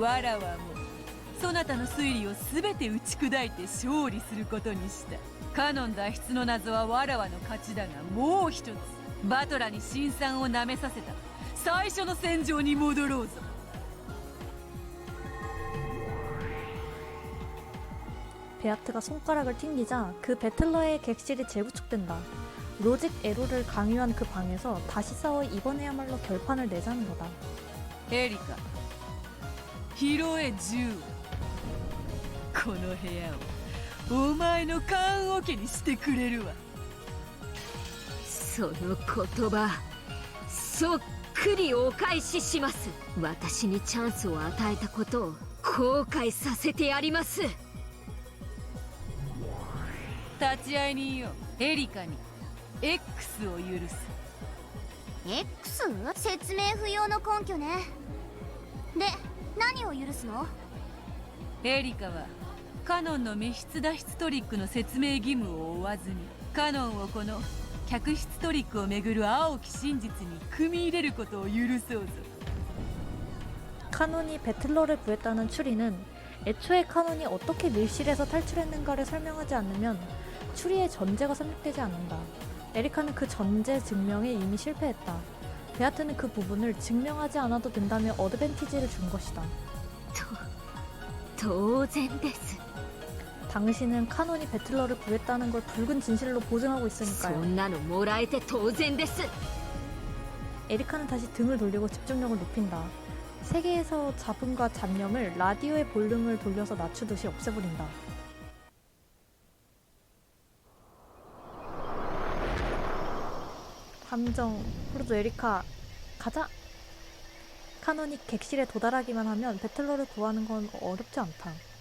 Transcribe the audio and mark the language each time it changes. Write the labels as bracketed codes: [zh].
[ja] わらわもそなたの推理を全て打ち砕いて勝利することにした。カノン脱出の謎はわらわの勝ちだが、もう一つバトラに辛酸をなめさせた最初の戦場に戻ろうぞ。 [ko] 베아트가 손가락을 튕기자 그 배틀러의 객실이 재구축된다. 로직 에로를 강요한 그 방에서 다시 싸워 이번에야말로 결판을 내자는 거다. [ja] エリカ、拾え銃を。この部屋をお前の棺桶にしてくれるわ。その言葉、そっくりお返しします。私にチャンスを与えたことを後悔させてやります。立会人よ、エリカに X を許す。 X？ 説明不要の根拠ね。で、何を許すの？エリカはカノンの密室脱出トリックの説明義務を負わずに、カノンをこの客室トリックをめぐる青き真実に組み入れることを許そうぞ。 [ko] 카논이 배틀러를 구했다는 추리는 애초에 카논이 어떻게 밀실에서 탈출했는가를 설명하지 않으면 추리의 전제가 성립되지 않는다. 에리카는 그 전제 증명에 이미 실패했다. 베아트는 그 부분을 증명하지 않아도 된다며 어드밴티지를 준 것이다. [ja] 当然です。 [ko] 당신은 카논이 배틀러를 구했다는 걸 붉은 진실로 보증하고 [ja] そ [ko] 있으니까요. [ja] んなのもらえて当然です。 [ko] 에리카는 다시 등을 돌리고 집중력을 높인다. 세계에서 잡음과 잡념을 라디오의 볼륨을 돌려서 낮추듯이 없애버린다. 함정, 그래도 에리카 가자. 카논이 객실에 도달하기만 하면 배틀러를 구하는 건 어렵지 않다.